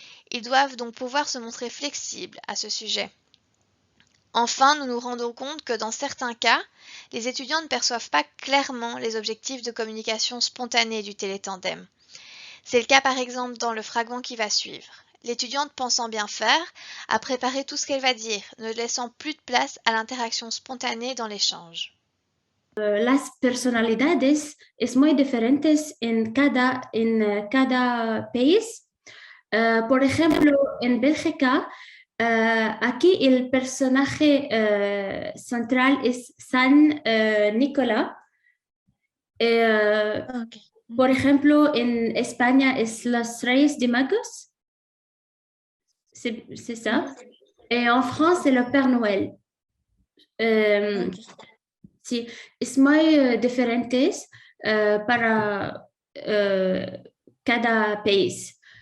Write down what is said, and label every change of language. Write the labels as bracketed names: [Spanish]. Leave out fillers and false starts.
[French] Ils doivent donc pouvoir se montrer flexibles à ce sujet. Enfin, nous nous rendons compte que dans certains cas, les étudiants ne perçoivent pas clairement les objectifs de communication spontanée du télétandem. C'est le cas par exemple dans le fragment qui va suivre. L'étudiante pensant bien faire a préparé tout ce qu'elle va dire, ne laissant plus de place à l'interaction spontanée dans l'échange. [Spanish] Las personalidades es muy diferentes en cada país. Por ejemplo, en Bélgica, aquí el personaje central es San Nicolás. Okay. Por ejemplo, en España es los Reyes de Magos. [French] C'est ça. Et en France, c'est le Père Noël. [Spanish] Sí, es muy diferentes para cada país.